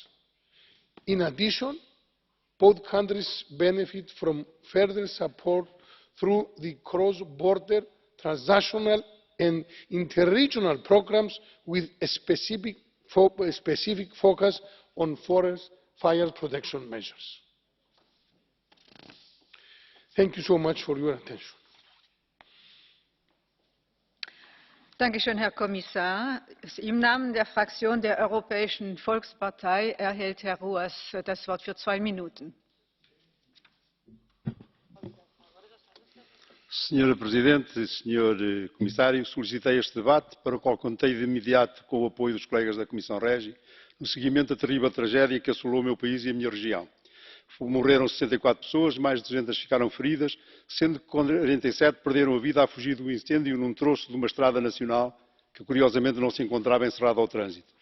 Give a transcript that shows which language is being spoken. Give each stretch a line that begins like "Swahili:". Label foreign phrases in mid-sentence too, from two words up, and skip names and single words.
English: In addition, both countries benefit from further support through the cross-border, transnational and interregional programmes with a specific focus on forest fire protection measures. Thank you so much for your attention.
German: Dankeschön, Herr Kommissar. Im Namen der Fraktion der Europäischen Volkspartei erhält Herr Ruas das Wort für 2 Minuten.
Portuguese: Senhora Presidente, Senhor Comissário, solicitei este debate para o qual contei de imediato com o apoio dos colegas da Comissão REGI, no seguimento da terrível tragédia que assolou o meu país e a minha região. Morreram 64 pessoas, mais de 200 ficaram feridas, sendo que 47 perderam a vida a fugir do incêndio num troço de uma estrada nacional que, curiosamente, não se encontrava encerrado ao trânsito.